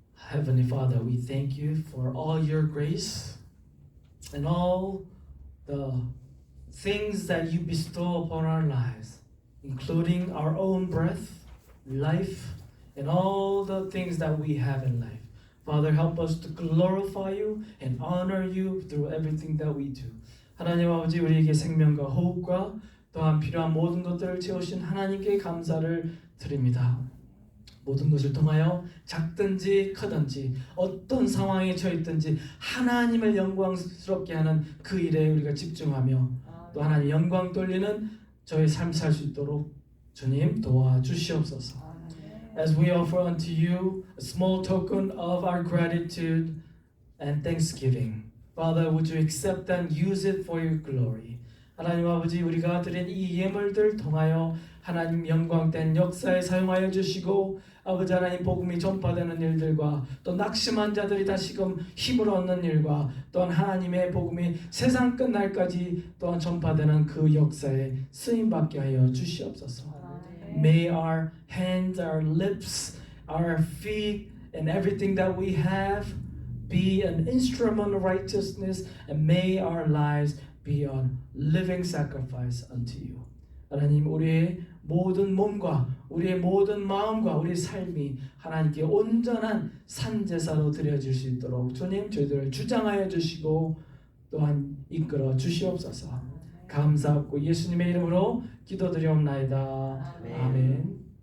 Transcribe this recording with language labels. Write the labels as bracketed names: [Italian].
[English] Heavenly Father, we thank you for all your grace and all the things that you bestow upon our lives, including our own breath, life, and all the things that we have in life. Father, help us to glorify you and honor you through everything that we do. [Korean] 하나님 아버지, 우리에게 생명과 호흡과 또한 필요한 모든 것들을 채우신 하나님께 감사를 드립니다. 모든 것을 통하여 작든지 크든지 어떤 상황에 처했든지 하나님을 영광스럽게 하는 그 일에 우리가 집중하며 또 하나님 영광 돌리는 저의 삶 살 수 있도록 주님 도와주시옵소서. [English] As we offer unto you a small token of our gratitude and thanksgiving, Father, would you accept and use it for your glory? [Korean] 하나님 아버지 우리가 드린 이 예물들 통하여 하나님 영광된 역사에 사용하여 주시고 아버지 하나님 복음이 전파되는 일들과 또 낙심한 자들이 다시금 힘을 얻는 일과 또한 하나님의 복음이 세상 끝날까지 또한 전파되는 그 역사에 쓰임받게 하여 주시옵소서. [English] May our hands, our lips, our feet and everything that we have be an instrument of righteousness and may our lives be a living sacrifice unto you. [Korean] 하나님 우리의 모든 몸과 우리의 모든 마음과 우리의 삶이 하나님께 온전한 산제사로 드려질 수 있도록 주님 저희들을 주장하여 주시고 또한 이끌어 주시옵소서. 감사하고 예수님의 이름으로 기도드리옵나이다. 아멘.